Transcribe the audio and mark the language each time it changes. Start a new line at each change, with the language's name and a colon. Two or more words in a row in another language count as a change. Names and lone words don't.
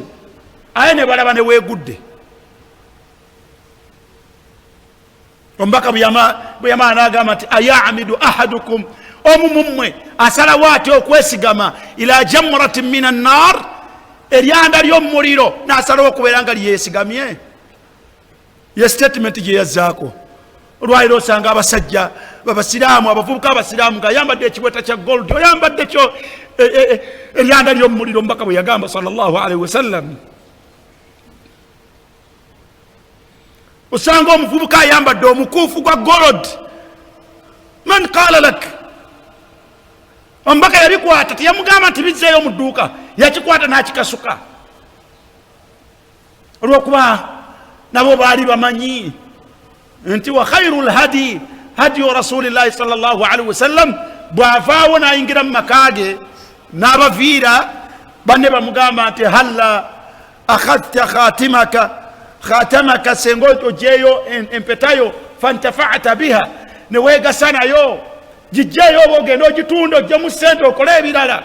Ganda: Aye ne balaba ne weegudde. Omubaka bwe yamala n'agamba nti
Arabic: يعمد أحدكم,
Ganda: omu mummwe asalawo ate okwesigama
Arabic: إلى جمرة من النار,
Ganda: eryanda ly'omuliro n'asalawo okubeera nga lyesigamye. Ye statement gye yazzaako. Olwaliro osanga abasajja babasiraamu, abavubuka abasiraamu ng'ayambadde ekiweta kya gold, oyambadde kyo eryanda ly'omuliro. Omubaka bwe yagamba
Arabic: صلى الله عليه وسلم,
Ganda: osanga omuvubuka ayambadde omukuufu gwa gold.
Arabic: من قال لك?
Ganda: Omubaka yabikwata, teyamugamba nti bizzeeyo mu dduuka, yakikwata n'akikasuka. Olw'okuba nabo baali bamanyi nti
Arabic: وخير الهدي هدي رسول الله صلى الله عليه وسلم.
Ganda: Bw'avaawo n'ayingira mu maka ge n'abaviira, banne bamugamba nti
Arabic: هلا أخذت خاتمك,
Ganda: senga ogyeyo empetayo
Arabic: فانتفعت بها,
Ganda: ne weegasa nayo, gijjeeyo oba ogenda ogitunda oggyemu ssente okole ebirala.